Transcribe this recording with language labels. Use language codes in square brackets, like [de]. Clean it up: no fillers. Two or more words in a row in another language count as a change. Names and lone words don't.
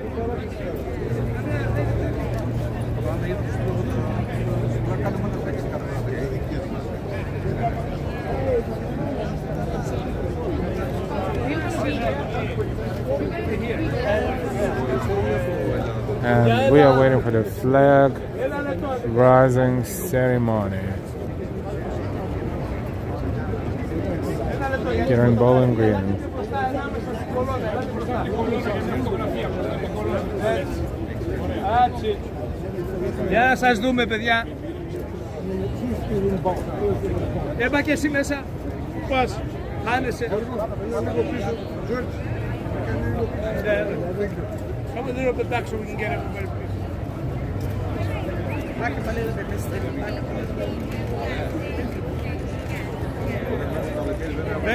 [en] And we are waiting for the flag rising ceremony here in Bowling Green. [el] Για να σας δούμε, παιδιά. Έμπα και εσύ μέσα. Πού πας? Χάνεσαι. [en] Come a little bit back so we can get everybody. Back up a little bit, mister. Back up a little bit.